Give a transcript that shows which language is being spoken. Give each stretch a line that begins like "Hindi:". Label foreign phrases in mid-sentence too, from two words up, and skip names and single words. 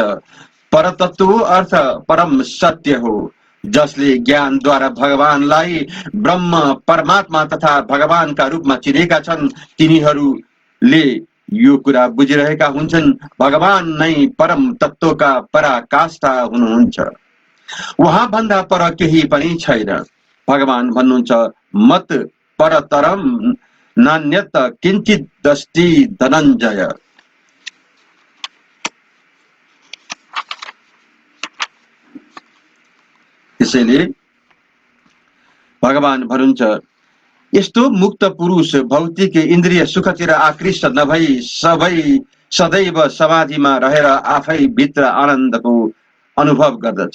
Nepali: परतत्व अर्थ परम सत्य हो, जसले ज्ञानद्वारा भगवानलाई ब्रह्म, परमात्मा तथा भगवानका रूपमा चिनेका छन्, तिनीहरूले यो कुरा बुझिरहेका हुन्छन्, भगवान नै परम तत्त्वका पराकाष्ठा हुनुहुन्छ। वहाँ भन्दा पर केही पनि छैन। भगवान भन्नुहुन्छ,
Sanskrit: मत परतरम नान्यत किञ्चिदस्ति धनञ्जय।
Nepali: त्यसैले भगवान भन्नुहुन्छ, यस्तो मुक्त पुरुष भौतिक इन्द्रिय सुखतिर आकृष्ट नभई सदैव समाधिमा रहेर आफै भित्र आनन्दको अनुभव गर्दछ।